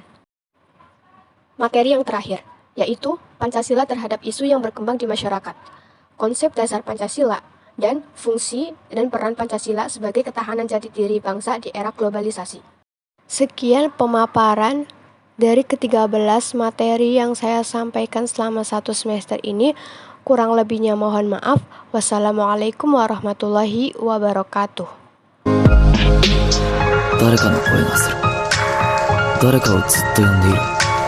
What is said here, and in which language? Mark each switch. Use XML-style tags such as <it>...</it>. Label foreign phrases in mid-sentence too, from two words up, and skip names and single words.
<id>Materi yang terakhir, yaitu Pancasila terhadap isu yang berkembang di masyarakat, konsep dasar Pancasila, dan fungsi dan peran Pancasila sebagai ketahanan jati diri bangsa di era globalisasi. Sekian pemaparan dari ke-13 materi yang saya sampaikan selama 1 semester ini. Kurang lebihnya mohon maaf.</id> <ar>والسلام عليكم ورحمة الله وبركاته.</ar> <ja>誰かの声がする。誰かをずっと呼んでいる。</ja>